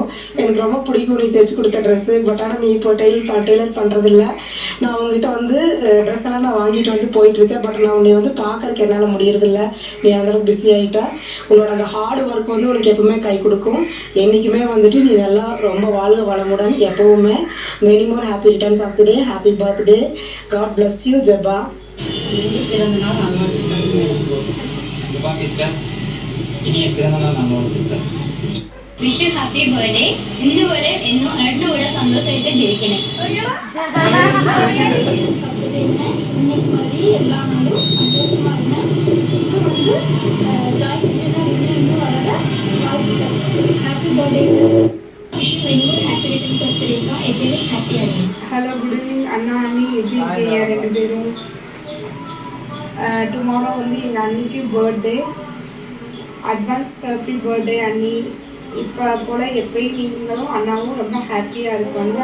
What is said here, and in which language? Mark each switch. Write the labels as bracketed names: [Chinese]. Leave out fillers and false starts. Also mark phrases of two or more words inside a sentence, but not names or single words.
[Tamil] எனக்கு ரொம்ப பிடிக்கும் நீ தைச்சி கொடுத்த ட்ரெஸ்ஸு. பட் ஆனால் நீ இப்போ டெய்லர் பண்ணுறதில்ல. நான் அவங்ககிட்ட ட்ரெஸ் எல்லாம் நான் வாங்கிட்டு போயிட்டுருக்கேன். பட் நான் உன்னை பார்க்கறதுக்கு என்னால் முடியறதில்ல. நீ அந்தளவுக்கு பிஸி ஆகிட்ட. உன்னோட அந்த [English] hard work [Tamil] உனக்கு எப்பவுமே கை கொடுக்கும். என்றைக்குமே நீ நல்லா ரொம்ப வாழ்க வளமுடன். [English] எப்போவுமே many more happy returns of the day. Happy birthday. God bless you Jaba. [Tamil] பிறந்த நாள் நல்வாழ்த்துக்கள் சிஸ்டர். இனிய பிறந்த நாள் நல்வாழ்த்துக்கள். [English] Wish you happy birthday. [Kannada] ಇಂದು ಒಳ್ಳೆ ಇನ್ನೂ 2 ಒಳ್ಳೆ ಸಂತೋಷ ಐತೆ ಜೀವಿಕೆನೆ. [Tamil] எல்லா நாளும் சந்தோஷமா இருந்தேன். இன்னும் ஜாய் டிசைனர் இன்னும் வளர வாழ்த்துக்கள். [English] Happy birthday. Wish you very more happy returns of the day. [Tamil] எப்பவுமே ஹாப்பியா இருங்க. [English] Hello, good evening [Tamil] அண்ணா அண்ணி, எப்படி இருக்கீங்க 2 பேரும்? டுமாரோ எங்கள் அண்ணிக்கு பர்த்டே. [English] Advance happy birthday அண்ணி. [Tamil] இப்போ போல் எப்பயும் நீங்களும் அண்ணாவும் ரொம்ப ஹாப்பியாக இருக்கணும்.